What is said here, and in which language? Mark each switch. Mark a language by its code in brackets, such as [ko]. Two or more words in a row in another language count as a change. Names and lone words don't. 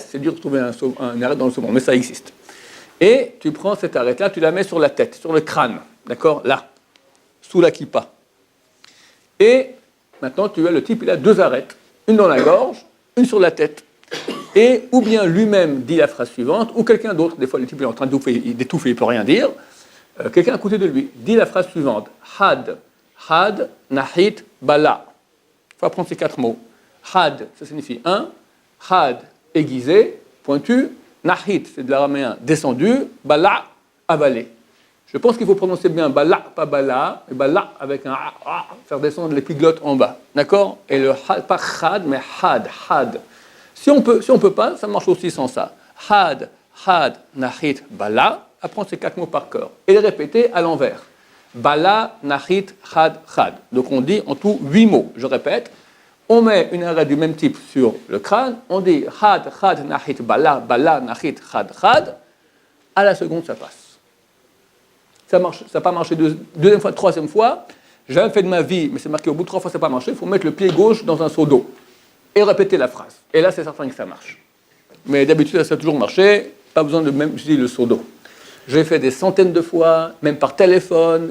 [fr] C'est dur de trouver une arête dans le saumon, mais ça existe. Et tu prends cette arête-là, tu la mets sur la tête, sur le crâne, d'accord, là, sous la kippa. Et maintenant, tu as le type, il a 2 arêtes, une dans la gorge, une sur la tête. Et ou bien lui-même dit la phrase suivante, ou quelqu'un d'autre, des fois le type est en train d'étouffer, il ne peut rien dire. Quelqu'un à côté de lui dit la phrase suivante. [arc] Had, had, nahit, bala. [fr] Il faut apprendre ces 4 mots. Had, ça signifie un. Had, aiguisé, pointu. Nahit, c'est de l'araméen descendu. Bala, avalé. Je pense qu'il faut prononcer bien bala, pas bala, et bala avec un a, faire descendre l'épiglotte en bas. D'accord? Et le had, pas had, mais [arc] had, had. [fr] Si on peut pas, ça marche aussi sans ça. [arc] Had, had, nahit, bala. [fr] Apprendre ces 4 mots par cœur. Et les répéter à l'envers. [arc] Bala, nahit, had, had. [fr] Donc on dit en tout 8 mots. Je répète. On met une arrête du même type sur le crâne. On dit [arc] had, had, nahit, bala, bala, nahit, had, had. [fr] À la seconde, ça passe. Ça marche, ça n'a pas marché deuxième fois, troisième fois. J'ai jamais fait de ma vie, mais c'est marqué au bout de 3 fois, ça n'a pas marché. Il faut mettre le pied gauche dans un seau d'eau et répéter la phrase. Et là, c'est certain que ça marche. Mais d'habitude, ça a toujours marché. Pas besoin de même utiliser le seau d'eau. J'ai fait des centaines de fois, même par téléphone.